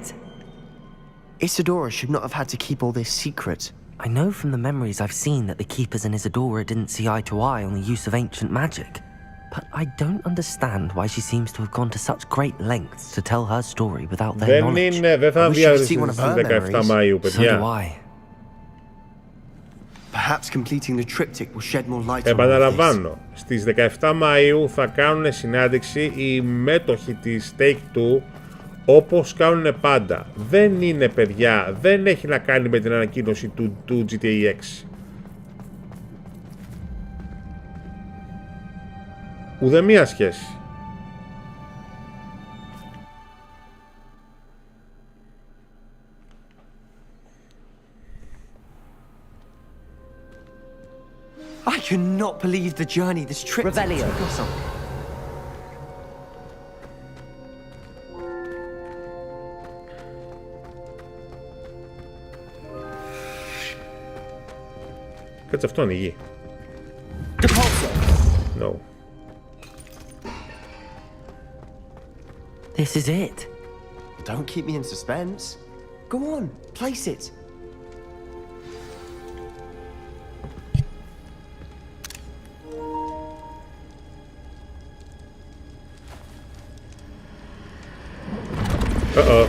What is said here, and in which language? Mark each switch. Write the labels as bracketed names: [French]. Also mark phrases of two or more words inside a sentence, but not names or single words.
[English] Isadora should not have had to keep all this secret. I know from the memories I've seen that the Keepers and Isadora didn't see eye to eye on the use of ancient magic. But I don't understand why she seems to have gone to such great lengths to tell her story without their knowledge. [Greek] Δεν θα βγει στις 17 Μαΐου, παιδιά. [English] So do I. Perhaps completing the triptych will shed more light on all this. [Greek] Επαναλαμβάνω, στις 17 Μαΐου θα κάνουν συνάντηση οι μέτοχοι της Take-Two, όπως κάνουν πάντα. Δεν είναι, παιδιά, δεν έχει να κάνει με την ανακοίνωση του GTA 6. Ουδέμια σχέση. [English] I cannot believe the journey this trip took us on. [Greek] Κάτσε, αυτό είναι η γη. [English] No. This is it. Don't keep me in suspense. Go on, place it. Uh-oh.